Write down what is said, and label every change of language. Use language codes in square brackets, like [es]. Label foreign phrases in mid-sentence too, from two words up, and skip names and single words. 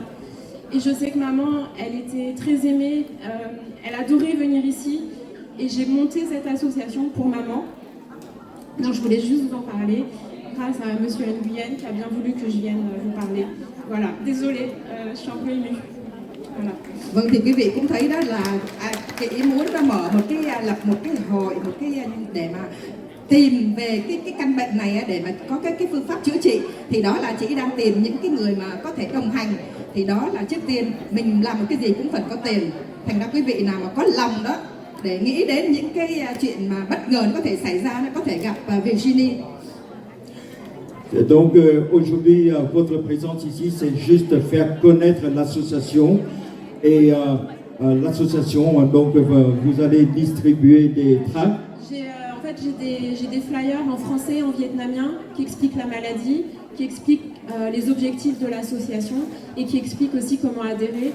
[fr] Et je sais que maman, elle était très aimée, elle adorait venir ici, et j'ai monté cette association pour maman. Donc je voulais juste vous en parler, grâce à Monsieur Nguyen qui a bien voulu que je vienne vous parler. Voilà, désolée, je suis un peu émue. Voilà. [vi] Vâng, thì quý vị cũng thấy đó là cái ý muốn ra mở một cái lập một cái hội, một cái để mà tìm về cái căn bệnh này, để mà có cái phương pháp chữa trị, thì đó là chị đang tìm những cái người mà có thể đồng hành. Thì đó là trước tiên mình làm một cái gì cũng phải có tiền. Thành ra quý vị nào mà có lòng đó để nghĩ đến những cái chuyện mà bất ngờ nó có thể xảy ra, nó có thể gặp Virginie. [fr] Donc aujourd'hui, votre présence ici, c'est juste faire connaître l'association. Et l'association, donc vous allez distribuer des tracts. En fait, j'ai des flyers en français et en vietnamien qui expliquent la maladie, qui expliquent les objectifs de l'association et qui expliquent aussi comment adhérer.